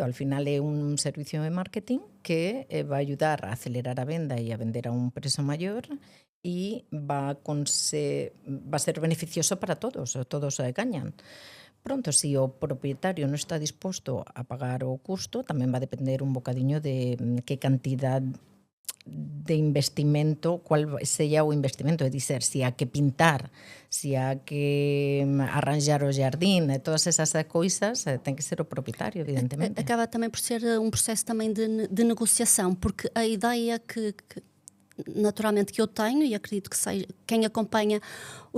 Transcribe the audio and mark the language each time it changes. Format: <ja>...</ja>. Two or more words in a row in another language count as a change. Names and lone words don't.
<gl>Al final é un servicio de marketing que va a ayudar a acelerar a venda e a vender a un preço maior e va a ser beneficioso para todos gañan. Pronto, si o propietario non está disposto a pagar o custo, tamén va a depender un bocadiño de que cantidad de investimento, cual sella o investimento, é dizer, si há que pintar, si há que arranjar o jardín, todas esas coisas, ten que ser o propietario, evidentemente.</gl> <pt>Acaba também por ser um processo também de negociação, porque a ideia que naturalmente que eu tenho, e acredito que seja, quem acompanha os</pt>